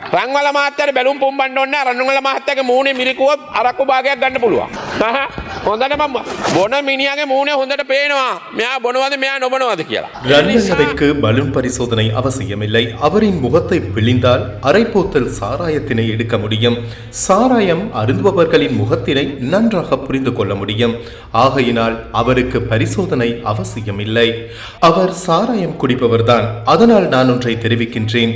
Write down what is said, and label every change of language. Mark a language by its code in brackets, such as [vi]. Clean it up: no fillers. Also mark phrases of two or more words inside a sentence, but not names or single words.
[si] රංගවල මහත්තයාට බැලුම් පුම්බන්න ඕනේ නැහැ. රණුගල මහත්තයාගේ මූණේ මිරිකුව අරක්කු භාගයක් ගන්න පුළුවන්. හොඳට මම බොන මිනිහාගේ මූණේ හොඳට පේනවා. මෙයා බොනවද මෙයා නොබොනවද කියලා. [ta] ரன்வீலுக்கு பலூன் பரிசோதனை அவசியமில்லை. அவரின் முகத்தை பிழிந்தால் அரைப்போத்தல் சாராயத்தினை எடுக்க முடியும். சாராயம் அருந்துபவர்களின் முகத்தினை நன்றாக புரிந்து கொள்ள முடியும். ஆகையினால் அவருக்கு பரிசோதனை அவசியமில்லை. அவர் சாராயம் குடிப்பவர்தான். அதனால் நான் ஒன்றை தெரிவிக்கின்றேன்.